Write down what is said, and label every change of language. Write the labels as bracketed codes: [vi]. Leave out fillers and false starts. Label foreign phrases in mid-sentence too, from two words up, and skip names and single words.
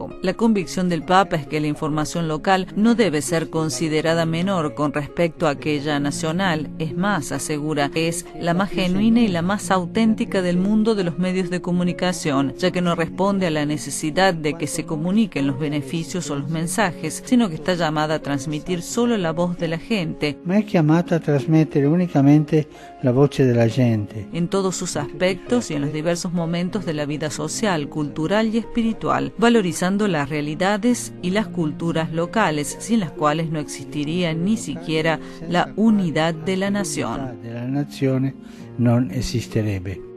[es] La convicción del Papa es que la información local no debe ser considerada menor con respecto a aquella nacional. Es más, asegura, es la más genuina y la más auténtica del mundo de los medios de comunicación, ya que no responde a la necesidad de que se comuniquen los beneficios o los mensajes, sino que está llamada a transmitir solo la voz de la gente. [it] Ma è chiamata a trasmettere unicamente la voce della gente. [es] En todos sus aspectos y en los diversos momentos de la vida social, cultural y espiritual, valorizando las realidades y las culturas locales, sin las cuales no existiría ni siquiera la unidad de la nación. La unidad de la nación no existiría.